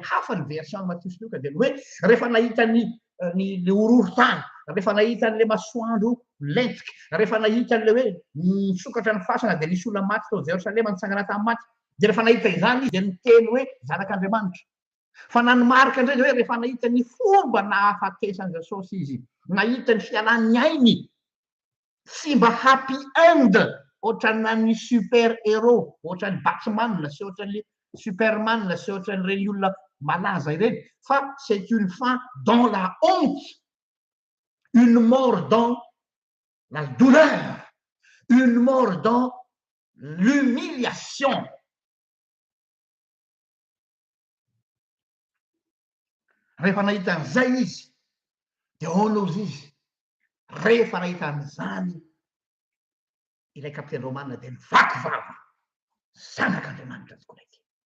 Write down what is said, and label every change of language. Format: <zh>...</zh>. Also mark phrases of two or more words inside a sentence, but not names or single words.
<mg>hafa ny version Matteo sy Luka dia hoe rehefa nahita ny le horohon-tany rehefa nahita n'le masoandro lentika rehefa nahita n'le hoe nisokatra ny fasana dia nisy olona maty tao Jerosalema nitsangana tamin'ny maty dia rehefa nahita izany izy dia niteny hoe zanak'andriamanitra fa nanomarika indray hoe rehefa nahita ny fomba nahafatesany jesosy izy nahita ny fialan'ny ainy sy mba</mg> <en>happy end</en> <mg>ohatrana ny</mg> <fr>super héros</fr> <mg>ohatrany Batman sy ohatrany Superman sy ohatrany reny olona malaza ireny fa</mg> <fr>c'est une fin dans la honte une mort dans la douleur une mort dans l'humiliation</fr> <mg>rehefa nahita an'izay izy dia honozy izy rehefa nahita an'izany ilay kapiteny romanina dia nivaky vava zanak'andriamanitra tokoa ity</mg>